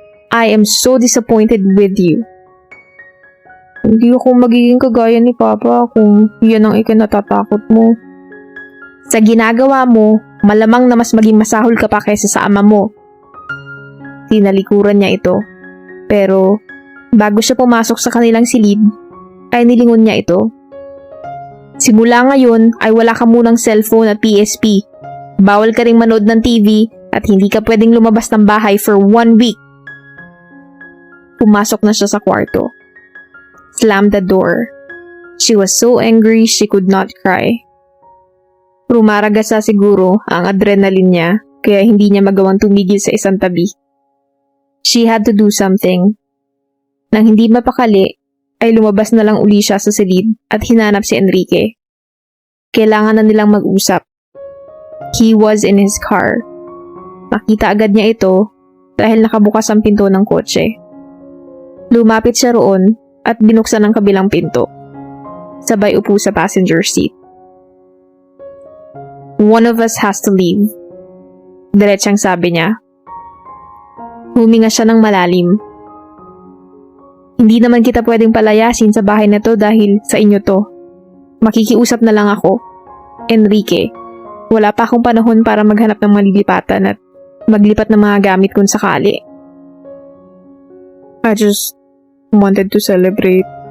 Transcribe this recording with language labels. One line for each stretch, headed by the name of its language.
English: "I am so disappointed with you."
Filipino: "Hindi ako magiging kagaya ni Papa kung yan ang ikinatatakot mo." "Sa ginagawa mo, malamang na mas maging masahol ka pa kaysa sa ama mo." Tinalikuran niya ito. Pero bago siya pumasok sa kanilang silid, ay nilingon niya ito. "Simula ngayon ay wala ka munang cellphone at PSP. Bawal ka ring manood ng TV at hindi ka pwedeng lumabas ng bahay
English: for 1 week.
Filipino: Pumasok na siya sa kwarto.
English: Slammed the door. She was so angry she could not cry.
Filipino: Rumaragasa siguro ang adrenaline niya kaya hindi niya magawang tumigil sa isang tabi.
English: She had to do something.
Filipino: Nang hindi mapakali, ay lumabas na lang uli siya sa silid at hinanap si Enrique. Kailangan na nilang mag-usap.
English: He was in his car.
Filipino: Nakita agad niya ito dahil nakabukas ang pinto ng kotse. Lumapit siya roon at binuksan ang kabilang pinto. Sabay upo sa passenger seat.
English: "One of us has to leave."
Filipino: Diretsang sabi niya. Huminga siya ng malalim. "Hindi naman kita pwedeng palayasin sa bahay na to dahil sa inyo to. Makikiusap na lang ako. Enrique, wala pa akong panahon para maghanap ng malilipatan at maglipat ng mga gamit kung sakali.
English: I just wanted to celebrate."